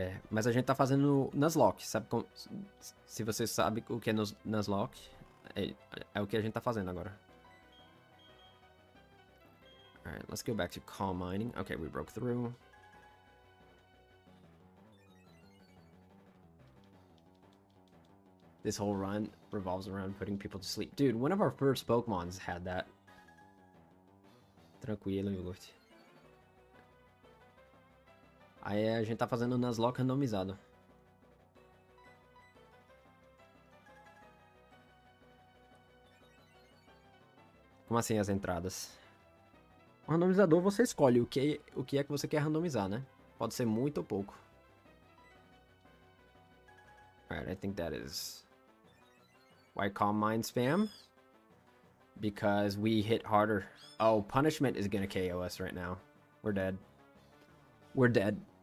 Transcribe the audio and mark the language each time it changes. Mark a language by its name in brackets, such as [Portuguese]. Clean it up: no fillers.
[Portuguese] Mas a gente tá fazendo Nuzlocke, sabe? Se você sabe o que é Nuzlocke, é o que a gente tá fazendo agora. [English] Alright, let's go back to Calm Mining. Okay, we broke through. This whole run revolves around putting people to sleep. Dude, one of our first Pokemons had that. [Portuguese] Tranquilo, iogurte. Aí a gente tá fazendo Nuzlocke randomizado. Como assim as entradas? O randomizador você escolhe o que é que você quer randomizar, né? Pode ser muito ou pouco. [English] Alright, I think that is why Calm Mind spam. Because we hit harder. Oh, Punishment is gonna KO us right now. We're dead. We're dead.